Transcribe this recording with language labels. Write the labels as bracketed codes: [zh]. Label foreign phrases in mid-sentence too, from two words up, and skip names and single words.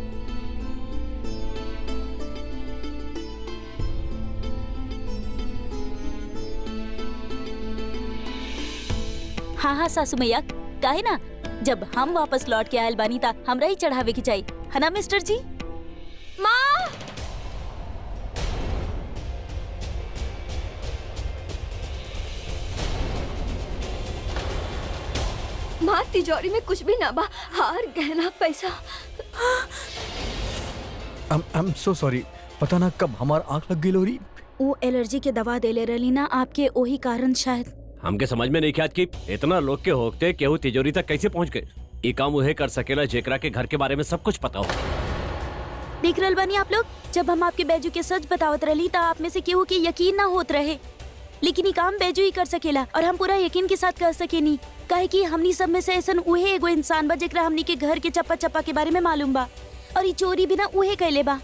[bho] हाँ हाँ सासू मैया काहे ना, जब हम वापस लौट के आयल बानी ता हमरा ही चढ़ावे की चाहिए, है ना मिस्टर जी? माँ, माँ तिजोरी में कुछ भी ना बा, हार गहना पैसा। [en] I'm so sorry, [bho] पता ना कब हमार आंख लग गई लोरी। वो एलर्जी के दवा देले रहली ना आपके, वही कारण शायद। हमके समझ में नहीं ख्यात की इतना लोग के होते केहू तिजोरी तक कैसे पहुंच गए। ये काम उहे कर सकेला जेकरा के घर के बारे में सब कुछ पता हो। देख रहल बानी आप लोग, जब हम आपके बैजू के सच बतावत रहली ता आप में से केहू के यकीन ना होत रहे, लेकिन ये काम बैजू ही कर सकेला और हम पूरा यकीन के साथ कर सकेनी, काहे कि हमनी सब में से ऐसन उहे एगो इंसान बा जेकरा हमनी के घर के चप्पा चप्पा के बारे में मालूम बा, और ये चोरी भी ना उहे कैले बा।